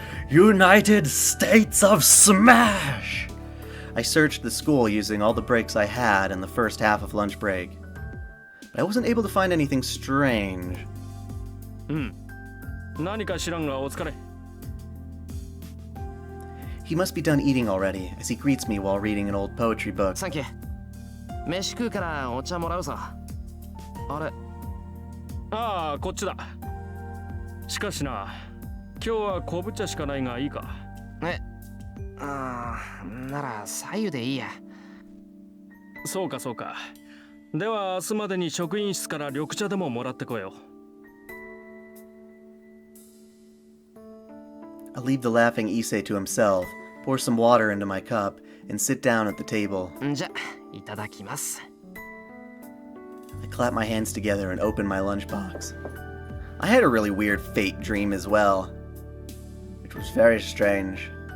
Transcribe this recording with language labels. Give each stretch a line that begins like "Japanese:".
English: United States of Smash! I searched the school using all the breaks I had in the first half of lunch break. But I wasn't able to find anything strange.
Japanese: 何か知らんがお疲れ。
English: He must be done eating already, as he greets me while reading an old poetry book.
Japanese: サンキュー。飯食うからお茶もらうさ。あれ、ああ、こっちだ。しかしな、今日は昆布茶しかないがいいか。え、ああ、なら左右でいいや。そうかそうか。では明日までに職員室から緑茶でももらってこよう。
English: I'll leave the laughing Issei to himself, pour some water into my cup, and sit down at the table.
Japanese: じゃ、いただきます。
English: I clap my hands together and open my lunchbox. I had a really weird fate dream as well, which was very strange.